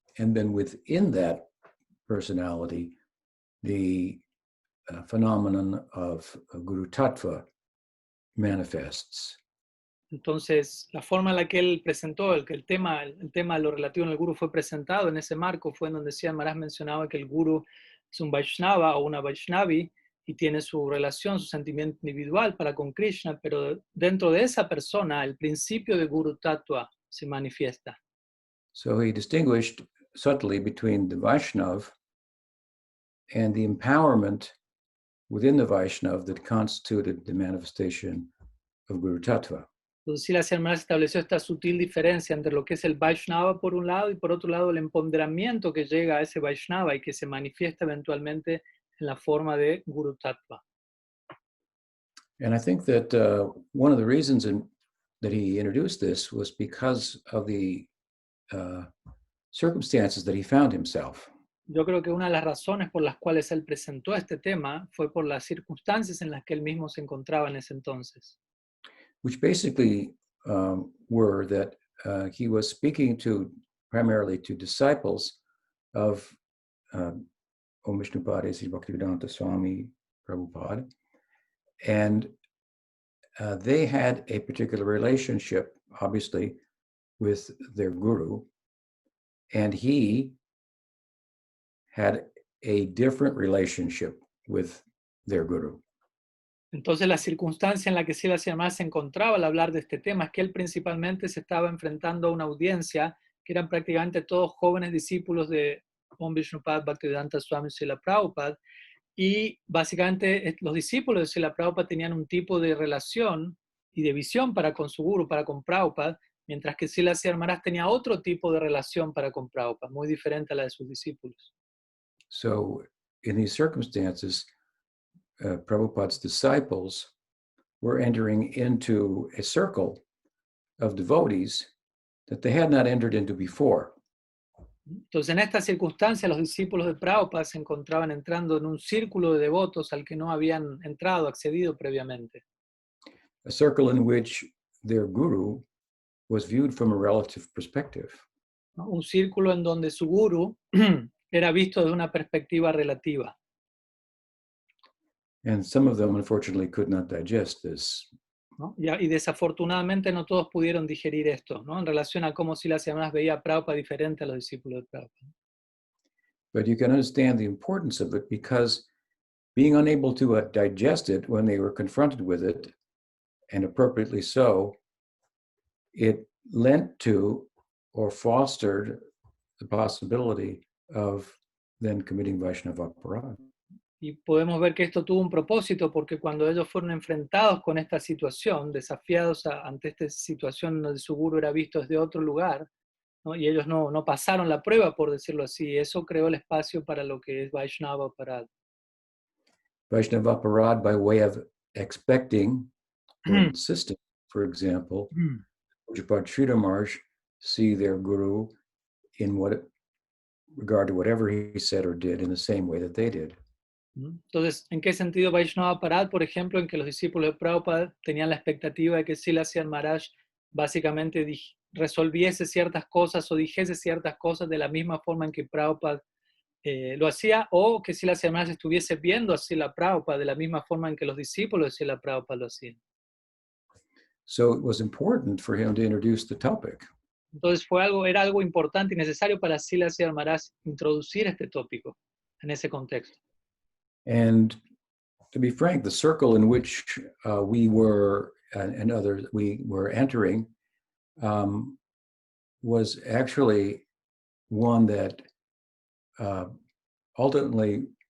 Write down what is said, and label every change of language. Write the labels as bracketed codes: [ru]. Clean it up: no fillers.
[en] And then within that personality, the phenomenon of Guru Tattva manifests. [es] Entonces, la forma en la que él presentó, el tema de lo relativo en el Guru fue presentado en ese marco fue en donde Siddhar Maharaj mencionaba que el Guru es un Vaishnava o una Vaishnavi y tiene su relación, su sentimiento individual para con Krishna, pero dentro de esa persona el principio de Guru Tattva se manifiesta. [en] So he distinguished subtly between the Vaishnav and the empowerment within the Vaishnav that constituted the manifestation of Guru Tattva. [es] Entonces, Srila Siddhar Maharaj estableció esta sutil diferencia entre lo que es el Vaishnava por un lado y por otro lado el empoderamiento que llega a ese Vaishnava y que se manifiesta eventualmente en la forma de Guru Tattva. [en] And I think that one of the reasons that he introduced this was because of the circumstances that he found himself. [es] Yo creo que una de las razones por las cuales él presentó este tema fue por las circunstancias en las que él mismo se encontraba en ese entonces. [en] Which basically were that he was speaking primarily to disciples of Om Vishnupada Sri Bhaktivedanta Swami Prabhupada, and they had a particular relationship, obviously, with their guru, and he had a different relationship with their guru. [es] Entonces, la circunstancia en la que Srila Siddhar Maharaj se encontraba al hablar de este tema es que él principalmente se estaba enfrentando a una audiencia que eran prácticamente todos jóvenes discípulos de Om Vishnupada Bhaktivedanta Swami Srila Prabhupada, y básicamente los discípulos de Srila Prabhupada tenían un tipo de relación y de visión para con su guru, para con Prabhupada, mientras que Srila Siddhar Maharaj tenía otro tipo de relación para con Prabhupada, muy diferente a la de sus discípulos. [en] So, in these circumstances, Prabhupada's disciples were entering into a circle of devotees that they had not entered into before. [es] Entonces, en esta circunstancia, los discípulos de Prabhupada se encontraban entrando en un círculo de devotos al que no habían entrado, accedido previamente. [en] A circle in which their guru was viewed from a relative perspective. [es] ¿No? Un círculo en donde su guru era visto desde una perspectiva relativa. [en] And some of them, unfortunately, could not digest this. [es] ¿No? Y desafortunadamente no todos pudieron digerir esto, ¿no? En relación a cómo Srila Siddhar Maharaj veía a Prabhupada diferente a los discípulos de Prabhupada. [en] But you can understand the importance of it because being unable to digest it when they were confronted with it, and appropriately so, it lent to or fostered the possibility of then committing Vaishnava aparad. [es] Y podemos ver que esto tuvo un propósito porque cuando ellos fueron enfrentados con esta situación, desafiados ante esta situación donde su guru era visto desde otro lugar, ¿no? Y ellos no pasaron la prueba, por decirlo así, eso creó el espacio para lo que es Vaishnava Aparad. [en] Vaishnava aparad by way of expecting or insisting, for example, Pujapad Sridhar Maharaj see their guru in regard to whatever he said or did in the same way that they did. [es] Entonces, ¿en qué sentido Vaishnava Aparad? Por ejemplo, en que los discípulos de Prabhupada tenían la expectativa de que Srila Siddhar Maharaj básicamente resolviese ciertas cosas o dijese ciertas cosas de la misma forma en que Prabhupada lo hacía, o que Srila Siddhar Maharaj estuviese viendo a Srila Prabhupada de la misma forma en que los discípulos de Srila Prabhupada lo hacían. [en] So it was important for him to introduce the topic. [es] Entonces era algo importante y necesario para Srila Siddhar Maharaj introducir este tópico en ese contexto. [en] And to be frank, the circle in which we were and others we were entering was actually one that ultimately